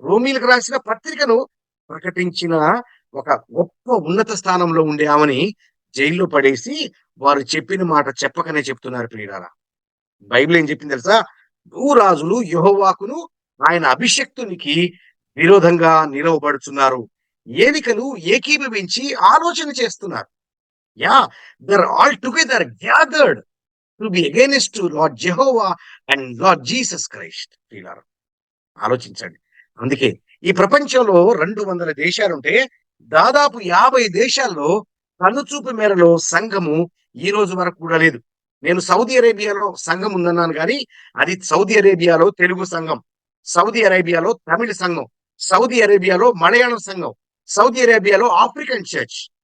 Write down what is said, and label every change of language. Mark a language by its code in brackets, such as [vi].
[te] రోమీలకు రాసిన పత్రికను ప్రకటించిన ఒక గొప్ప ఉన్నత స్థానంలో ఉండే ఆమెని జైల్లో పడేసి వారు చెప్పిన మాట చెప్పకనే చెప్తున్నారు ప్రియులారా. బైబిల్ ఏం చెప్పింది తెలుసా, భూరాజులు యెహోవాకును ఆయన అభిషక్తునికి విరోధంగా నిలవబడుతున్నారు, ఏలికలు ఏకీభవించి ఆలోచన చేస్తున్నారు. [en] they're all together gathered to be against Lord Jehovah and Lord Jesus Christ. [te] ప్రియులారా ఆలోచించండి. అందుకే ఈ ప్రపంచంలో 200 దేశాలుంటే దాదాపు 50 దేశాల్లో కనుచూపు మేరలో సంఘము ఈ రోజు వరకు కూడా లేదు. నేను సౌదీ అరేబియాలో సంఘం ఉందన్నాను కానీ అది సౌదీ అరేబియాలో తెలుగు సంఘం, సౌదీ అరేబియాలో తమిళ సంఘం, సౌదీ అరేబియాలో మలయాళం సంఘం, సౌదీ అరేబియాలో ఆఫ్రికన్ చర్చ్.